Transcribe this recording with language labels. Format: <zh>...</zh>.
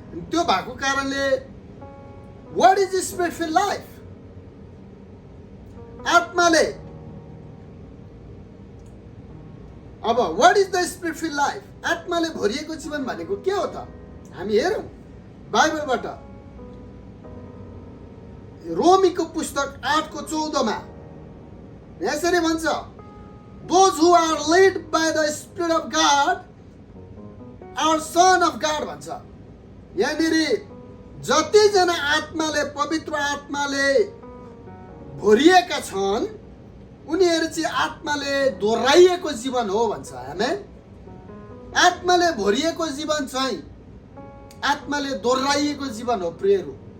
<ne>त्यो भएको कारणले</ne> <en>What is spirit fill life?</en> <ne>आत्माले अब</ne> <en>What is the spirit fill life?</en> <ne>आत्माले भरिएको जीवन भनेको के हो त? हामी हेरौँ बाइबलबाट। रोमीको पुस्तक 8:14 मा यसरी भन्छ,</ne> <en>those who are led by the spirit of God are son of God</en> <ne>भन्छ। यहाँनिर जतिजना आत्माले, पवित्र आत्माले भरिएका छन् उनीहरू चाहिँ आत्माले दोहोऱ्याइएको जीवन हो भन्छ। आमेन। आत्माले भरिएको जीवन चाहिँ आत्माले दोहोऱ्याइएको जीवन हो प्रियहरू।</ne>